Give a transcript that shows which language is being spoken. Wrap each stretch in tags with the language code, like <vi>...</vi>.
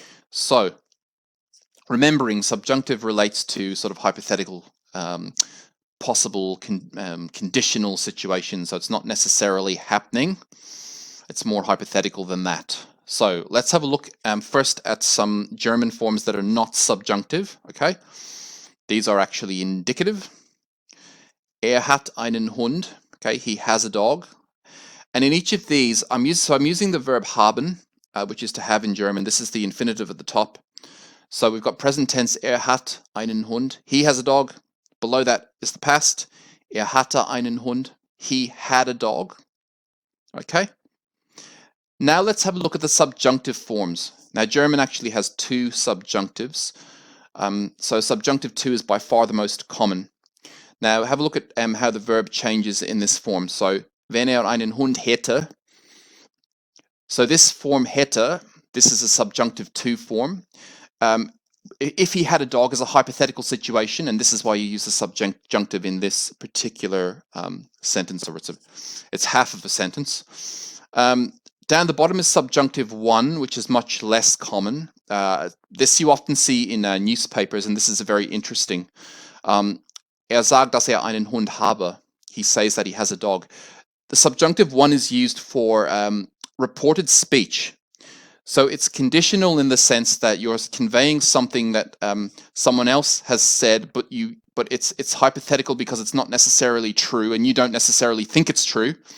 <en>So, remembering subjunctive relates to sort of hypothetical, possible, conditional situations, so it's not necessarily happening, it's more hypothetical than that. So let's have a look first at some German forms that are not subjunctive, okay? These are actually indicative.</en> <de>Er hat einen Hund,</de> <en>okay, he has a dog. And in each of these, I'm using the verb haben, which is to have in German. This is the infinitive at the top. So we've got present tense,</en> <de>er hat einen Hund,</de> <en>he has a dog. Below that is the past,</en> <de>er hatte einen Hund,</de> <en>he had a dog, okay? Now let's have a look at the subjunctive forms. Now German actually has two subjunctives. So subjunctive 2 is by far the most common. Now have a look at how the verb changes in this form.</en> <de>So wenn er einen Hund hätte.</de> <en>So this form hätte, this is a subjunctive 2 form. If he had a dog is a hypothetical situation, and this is why you use the subjunctive in this particular sentence, or it's half of a sentence. Down the bottom is subjunctive 1, which is much less common. This you often see in newspapers, and this is very interesting.</en> <de>Er sagt, dass er einen Hund habe.</de> <en>He says that he has a dog. The subjunctive 1 is used for reported speech. So it's conditional in the sense that you're conveying something that someone else has said, but it's hypothetical because it's not necessarily true, and you don't necessarily think it's true.</en>